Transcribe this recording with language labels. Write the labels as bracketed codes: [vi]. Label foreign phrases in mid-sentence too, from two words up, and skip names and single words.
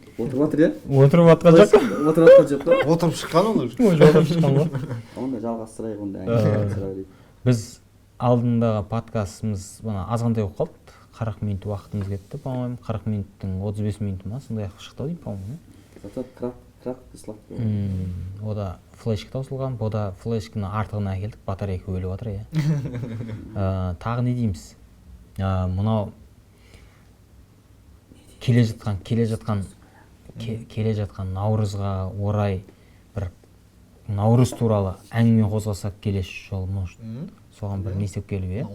[kk] Отырып жатыр, иә? Отырып атқан жоқ. Отырып атқан жоқ па? Отырып шыққан ол уже. Отырып шыққан ғой. Онда жалғастырайық онда. Біз алдындағы подкастымыз азғандай болып қалды. 40 минут уақытымыз кетті, по-моему, 40 минуттың 35 минуты ма, сондай ақ шықты деймін, по-моему. [ru] Зато кратко сладко. [kk] Ода флешка таусылған, ода флешканы артығына әкелдік, батарейка өліп жатыр, иә. Тағы не дейміз? Мынау келе жатқан Наурызға орай бір Наурыз туралы әңгіме қозғасақ келесі жолы, может, соған бір не істеп келіп, иә?